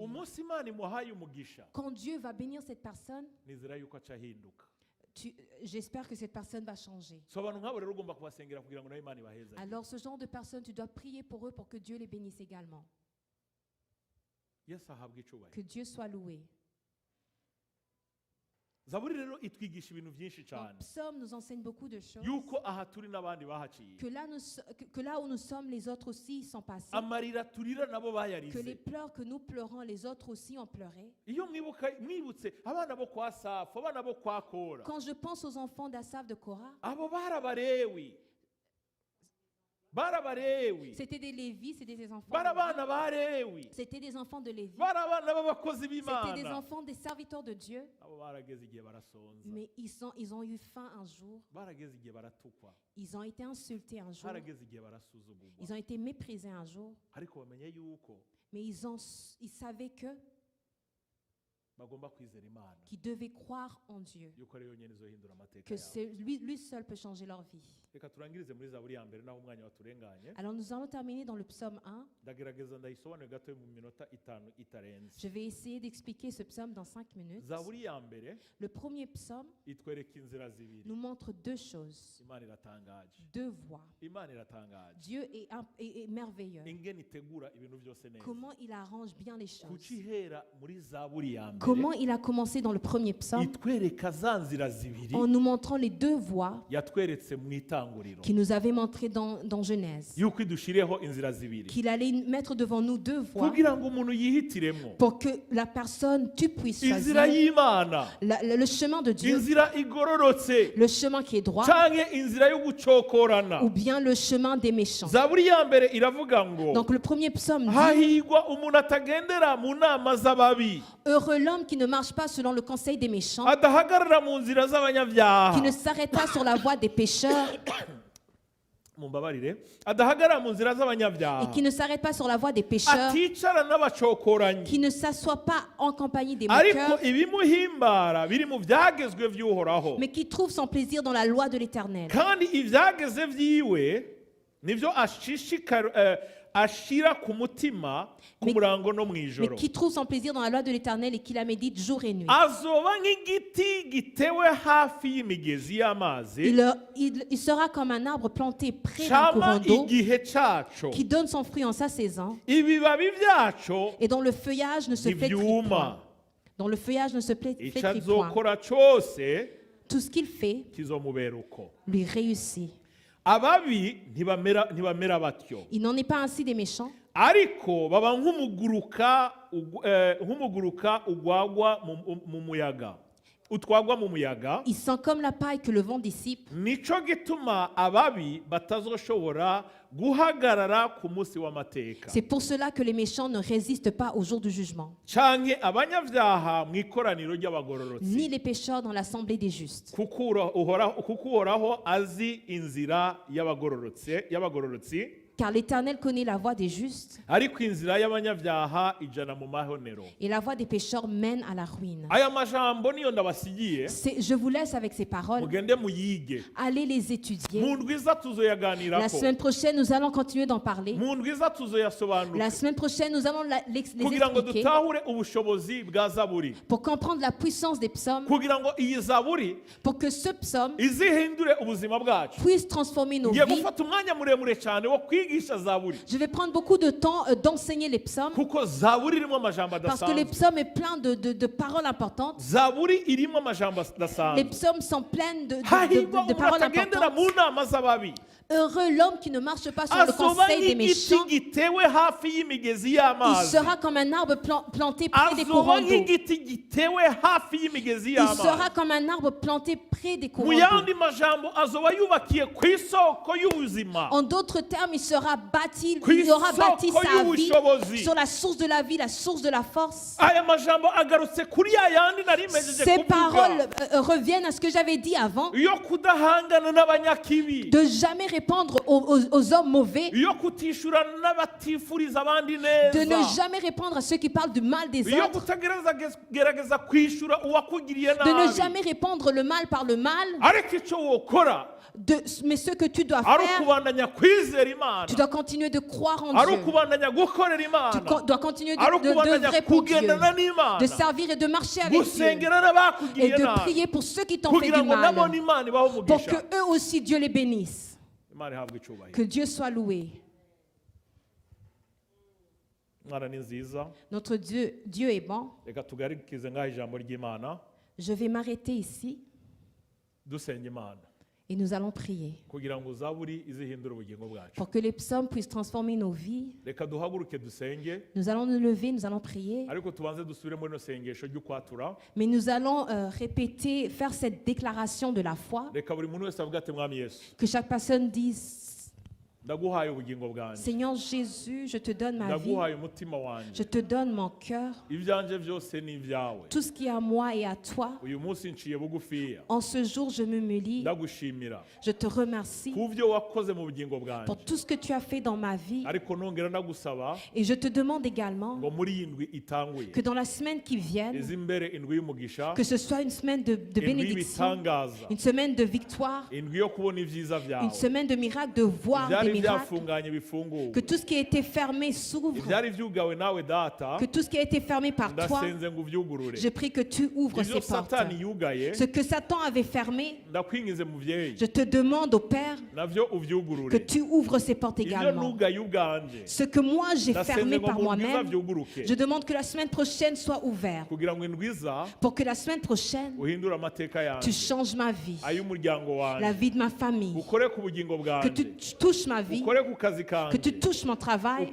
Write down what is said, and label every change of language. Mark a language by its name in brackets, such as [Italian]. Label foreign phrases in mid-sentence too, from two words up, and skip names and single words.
[Rundi] umunsi Imana imuhaye umugisha [French] Quand Dieu va bénir cette personne, [Rundi] nizera yuko aca ahinduka [French] j'espère que cette personne va changer. [Rundi] so abantu nk'abo rero ugomba kubasengera kugira ngo nawe Imana ibaheze [French] Alors ce genre de personnes, tu dois prier pour eux pour que Dieu les bénisse également. [Rundi] Yesu ahabwe icubahiro [French] Que Dieu soit loué. [Rundi] zaburi rero itwigisha ibintu byinshi [French] Donc, [Rundi] cyane [French] Psaume nous enseigne beaucoup de choses. [Rundi] yuko aha turi n'abandi bahaciye [French] Que là où nous sommes, les autres aussi y sont passés. [Rundi] amarira turira nabo [French] Que [Rundi] bayarize [French] les pleurs que nous pleurons, les autres aussi ont pleuré. [Rundi] iyo mwibutse abana bo kwa Safu abana bo kwa Kora [French] Quand je pense aux enfants d'Asaph de Korah, [Rundi] abo barabarewi [French] c'était des Lévis, c'était des enfants. [Rundi] barabana ba Lewi [French] C'était des enfants de Lévi. [Rundi] barabana b'abakozi [French] C'était des [Rundi] b'Imana [French] enfants des serviteurs de Dieu. [Rundi] abo barageze igihe barasonza [French] Mais ils ont eu faim un jour. [Rundi] barageze igihe baratukwa [French] Ils ont été insultés un jour. [Rundi] barageze igihe barasuzugurwa [French] Ils ont été méprisés un jour. [Rundi] ariko bamenye yuko [French] Mais ils savaient [Rundi] bagomba kwizera Imana [French] qu'ils devaient croire en Dieu. [Rundi] yuko ari yonyine izohindura amateka [French] Que [Rundi] yabo [French] lui seul peut changer leur vie. [Rundi] reka turangirize muri zaburi ya mbere naho umwanya waturenganye [French] Alors nous allons terminer dans le psaume 1. [Rundi] ndagerageza ndayisobanure gato mu minota 5 itarenze [French] Je vais essayer d'expliquer ce psaume dans 5 minutes. [Rundi] zaburi ya mbere [French] Le premier psaume [Rundi] itwereka inzira zibiri [French] nous montre deux choses, [Rundi] Imana iratangaje [French] deux voies. [Rundi] Imana iratangaje [French] Dieu est merveilleux. [Rundi] ingene itegura ibintu byose neza [French] Comment il arrange bien les choses. [Rundi] kucihera muri zaburi ya mbere [French] Comment il a commencé dans le premier psaume [Rundi] itwereka za nzira zibiri [French] en nous montrant les deux voies [Rundi] yatweretse mu itanguriro [French] qu'il nous avait montrées dans Genèse. [Rundi] yuko idushireho inzira zibiri [French] Qu'il allait mettre devant nous deux voies [Rundi] kugira ngo umuntu yihitiremo [French] pour que la personne, tu puisses [Rundi] inzira [French] choisir [Rundi] y'Imana [French] le chemin de Dieu, [Rundi] inzira igororotse [French] le chemin qui est droit, [Rundi] canke inzira yo gucokorana [French] ou bien le chemin des méchants. [Rundi] zaburi ya mbere iravuga ngo [French] Donc le premier psaume dit: [Rundi] hahigwa umuntu atagendera mu nama z'ababi [French] heureux l'homme qui ne marche pas selon le conseil des méchants, [Rundi] adahagarara mu nzira [French] qui [Rundi] z'abanyabyaha [French] ne s'arrête pas sur la voie des pécheurs, [Rundi] mumbabarire adahagarara mu nzira [French] et [Rundi] z'abanyabyaha [French] qui ne s'arrête pas sur la voie des pécheurs, [Rundi] aticara n'abacokoranyi [French] qui ne s'assoit pas en compagnie des [Rundi] ariko [French] moqueurs, [Rundi] ibimuhimbara biri mu byagezwe by'uhoraho [French] mais qui trouve son plaisir dans la loi de l'Éternel. [Rundi] kandi ibyageze byiwe nibyo ashira ku mutima ku [French] Mais- [Rundi] murango no mu [French] Mais [Rundi] ijoro [French] qui trouve son plaisir dans la loi de l'Éternel et qui la médite jour et nuit. [Rundi] azoba nk'igiti gitewe hafi y'imigezi y'amazi [French] Il sera comme un arbre planté près d'un [Rundi] cama [French] courant d'eau [Rundi] igihe cyaco [French] qui donne son fruit en sa saison [Rundi] ibibabi byaco [French] et dont le feuillage ne se flétrit point. [Rundi] ntibyuma [French] Dont le feuillage ne se [Rundi] icyo [French] flétrit point. [Rundi] azokora cyose [French] Tout ce qu'il fait [Rundi] kizomubera uko [French] lui réussit. [Rundi] ababi ntibamera batyo [French] Il n'en est pas ainsi des méchants, [Rundi] ariko baba nk'umuguruka ugwagwa mu muyaga utwagwa mu muyaga [French] ils sont comme la paille que le vent dissipe. [Rundi] nico gituma ababi batazoshobora guhagarara ku munsi w'amateka [French] C'est pour cela que les méchants ne résistent pas au jour du jugement, [Rundi] canke abanyabyaha mu ikoraniro ni ry'abagororotsi [French] les pécheurs dans l'assemblée des justes. [Rundi] kuko uhoraho azi inzira y'abagororotsi [French] Car l'Éternel connaît la voie des justes [Rundi] ariko inzira y'abanyabyaha ijana mu mahonero [French] et la voie des pécheurs mène à la ruine. [Rundi] aya majambo niyo ndabasigiye [French] Je vous laisse avec ces paroles. [Rundi] mugende muyige [French] Allez les étudier. [Rundi] mu ndwi iza [French] La [Rundi] tuzoyaganirako [French] semaine prochaine, nous allons continuer d'en parler. [Rundi] mu ndwi iza tuzoyasobanura [French] La semaine prochaine, nous allons les [Rundi] kugira ngo [French] expliquer [Rundi] dutahure ubushobozi bwa zaburi [French] pour comprendre la puissance des psaumes, [Rundi] kugira ngo iyi zaburi [French] pour que ce psaume [Rundi] izihindure ubuzima bwacu [French] puisse transformer nos [Rundi] ngiye [French] vies. [Rundi] gufata umwanya muremure cyane wo kwigisha zaburi [French] Je vais prendre beaucoup de temps d'enseigner les psaumes [Rundi] kuko zaburi irimo amajambo [French] parce que les [Rundi] adasanzwe [French] psaumes est plein de paroles importantes. [Rundi] zaburi irimo amajambo [French] Les [Rundi] adasanzwe [French] psaumes sont pleins [Rundi] hahirwa [French] de [Rundi] umuntu [French] paroles [Rundi] atagendera [French] importantes. [Rundi] mu nama z'ababi [French] Heureux l'homme qui ne marche pas sur le [Rundi] azoba [French] conseil des [Rundi] nk'igiti [French] méchants. [Rundi] gitewe hafi y'imigezi [French] Il [Rundi] y'amazi [French] sera comme un arbre planté près des [Rundi] azoba [French] courants d'eau. [Rundi] nk'igiti gitewe hafi y'imigezi [French] Il [Rundi] y'amazi [French] sera comme un arbre planté près des [Rundi] mu [French] courants d'eau. [Rundi] yandi majambo azoba yubakiye ku isoko y'ubuzima [French] En d'autres termes, il aura bâti [Rundi] Kw'isoko [French] sa vie [Rundi] y'ubushobozi. [French] sur la source de la vie, la source de la force. [Rundi] aya majambo agarutse kuri ya yandi nari mejeje [French] Ces paroles [Rundi] kuvuga [French] reviennent à ce que j'avais dit avant, [Rundi] yo kudahangana n'abanyakibi [French] de jamais répondre aux hommes mauvais, [Rundi] yo kutishura n'abatifuriza abandi [French] de ne [Rundi] neza [French] jamais répondre à ceux qui parlent du mal des [Rundi] yo [French] autres, [Rundi] kutagerageza kwishura uwakugiriye [French] de ne [Rundi] nabi [French] jamais répondre le mal par le mal, [Rundi] ariko icyo wokora [French] mais ce que tu dois [Rundi] ari [French] faire, [Rundi] ukubandanya kwizera imana [French] tu dois continuer de croire en [Rundi] ari [French] Dieu. [Rundi] ukubandanya gukorera [French] Tu [Rundi] imana [French] dois continuer [Rundi] ari [French] de [Rundi] ukubandanya [French] d'œuvrer pour Dieu, [Rundi] kugendana n'imana [French] de servir et de marcher avec Dieu, [Rundi] gusengera [French] et [Rundi] n'abakugiriye [French] de [Rundi] nabi [French] prier pour ceux qui t'ont fait [Rundi] kugira [French] du [Rundi] ngo nabone [French] mal, [Rundi] imana ibahe [French] pour [Rundi] umugisha [French] que eux aussi Dieu les bénisse. [Rundi] imana ihabwe icyubahiro [French] Que Dieu soit loué. [Rundi] imana ni nziza [French] Notre Dieu est bon. [Rundi] reka tugarikize ngaho ijambo ry'imana [French] Je vais m'arrêter ici [Rundi] dusenga imana [French] et nous allons prier [Rundi] kugira ngo zaburi izihindure ubugingo bwacu [French] pour que les psaumes puissent transformer nos vies. [Rundi] reka duhaguruke dusenge [French] Nous allons nous lever, nous allons prier, [Rundi] ariko tubanze dusubire muri no sengesho ry'ukwatura [French] mais nous allons répéter, faire cette déclaration de la foi, [Rundi] reka buri muntu wese avuga ati mwami yesu [French] que chaque personne dise, [Rundi] ndaguhaye ubugingo bwanjye [French] Seigneur Jésus, je te donne ma vie, [Rundi] ndaguhaye umutima wanjye [French] je te donne mon cœur, [Rundi] ibyanjye byose ni ibyawe [French] tout ce qui est à moi et à toi. [Rundi] uyu munsi nciye bugufiya [French] En ce jour, je me lis, [Rundi] ndagushimira [French] je te remercie [Rundi] ku byo wakoze mu bugingo bwanjye [French] pour tout ce que tu as fait dans ma vie. [Rundi] ariko nongera ndagusaba [French] Et je te demande également [Rundi] ngo muri iyi ndwi itanguye [French] que dans la semaine qui vient, [Rundi] izi imbere indwi y'umugisha [French] que ce soit une semaine de [Rundi] indwi [French] bénédiction, [Rundi] y'ibitangaza [French] une semaine de victoire, [Rundi] indwi yo kubona ibyiza [French] une [Rundi] byawe [French] semaine de miracles, de voir des [Rundi] ibyari [French] miracles, [Rundi] byafunganye bifunguwe [French] que tout ce qui a été fermé s'ouvre, [Rundi] ibyari byugawe nawe data [French] que tout ce qui a été fermé par toi, [Rundi] ndasenze ngo ubyugurure [French] je prie que tu ouvres [Rundi] ibyo [French] ces portes. [Rundi] satani yugaye [French] Ce que Satan avait fermé, [Rundi] ndakwingize mubyeyi [French] je te demande au Père [Rundi] navyo [French] que [Rundi] uvyugurure [French] tu ouvres ces portes [Rundi] ibyo [French] également. [Rundi] nugaye ubwanje [French] Ce que moi j'ai [Rundi] ndasenze [French] fermé [Rundi] ngo [French] par [Rundi] mu ndwi [French] moi-même, [Rundi] uzavyuguruke [French] je demande que la semaine prochaine soit ouverte. [Rundi] kugira ngo indwi iza [French] Pour que la semaine prochaine, [Rundi] uhindure amateka [French] tu [Rundi] yanjye [French] changes ma vie, [Rundi] ay'umuryango [French] la [Rundi] wanjye [French] vie de ma famille, [Rundi] ukore ku bugingo [French] que [Rundi] bwanjye [French] tu touches ma vie, [Rundi] ukore ku kazi [French] que tu [Rundi] kanjye [French] touches mon travail,